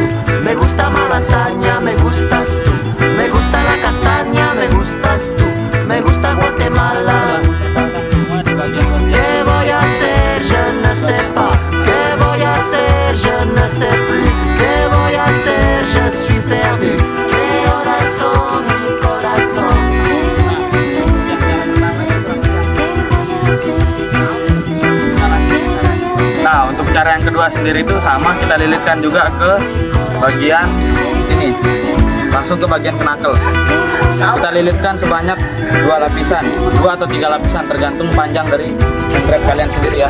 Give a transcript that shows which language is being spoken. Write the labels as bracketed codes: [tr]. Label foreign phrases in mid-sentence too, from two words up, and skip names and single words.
[es] Me gusta Malasaña, me gustas tú. Me gusta la castaña, me gustas tú. Me gusta Guatemala, me gustas tú. ¿Qué voy a hacer? [fr] Je ne sais pas. [es] ¿Qué voy a hacer? [fr] Je ne sais plus. [es] ¿Qué voy a hacer? [fr] Je suis perdu. [es] ¿Qué horas son? Mi corazón. [id] Nah, untuk cara yang kedua sendiri itu sama, kita lilitkan juga ke bagian ini, langsung ke bagian knuckle. Kita lilitkan sebanyak 2 lapisan, 2 atau 3 lapisan tergantung panjang dari [en] hand wrap [id] kalian sendiri ya.